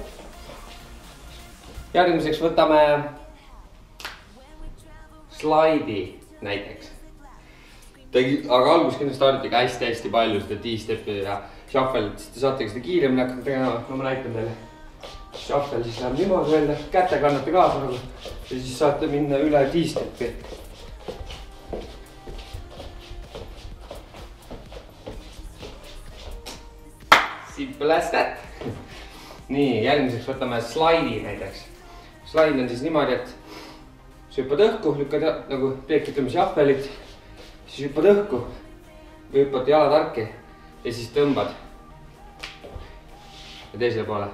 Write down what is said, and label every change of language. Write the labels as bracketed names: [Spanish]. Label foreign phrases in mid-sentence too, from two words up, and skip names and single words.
[Estonian] Järgmiseks võtame slaidi näiteks. Aga algus kindlasti harjutage hästi palju seda T-stepi ja shuffle'it, siis te saategi seda kiiremini hakata tegema. No ma näitan teile. Shuffle siis läheb niimoodi välja, käte kannate kaasa nagu. Ja siis saate minna üle T-stepi. [English] Simple as that. [Estonian] Nii, järgmiseks võtame slaidi näiteks. Slaid on siis niimoodi, et sa hüppad õhku, lükkad nagu teed ütleme shuffle'it. Siis hüppad õhku või hüppad jalad arki ja siis tõmbad. Ja teisele poole.